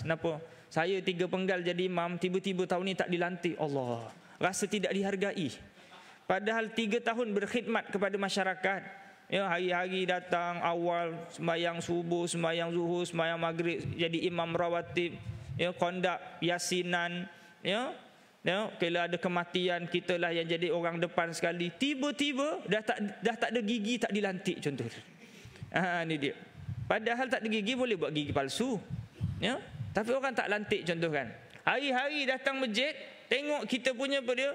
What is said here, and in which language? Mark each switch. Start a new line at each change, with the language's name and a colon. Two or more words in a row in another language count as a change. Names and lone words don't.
Malay: Kenapa? Saya 3 penggal jadi imam, tiba-tiba tahun ni tak dilantik. Allah, rasa tidak dihargai. Padahal 3 tahun berkhidmat kepada masyarakat. Ya, hari-hari datang awal, sembahyang subuh, sembahyang zuhur, sembahyang maghrib, jadi imam rawatib, ya, kondak yasinan, ya. Ya, kalau ada kematian, kita lah yang jadi orang depan sekali. Tiba-tiba dah tak ada gigi, tak dilantik contoh. Ini dia. Padahal tak ada gigi, boleh buat gigi palsu. Ya, tapi orang tak lantik contoh kan. Hari-hari datang masjid, tengok kita punya apa dia?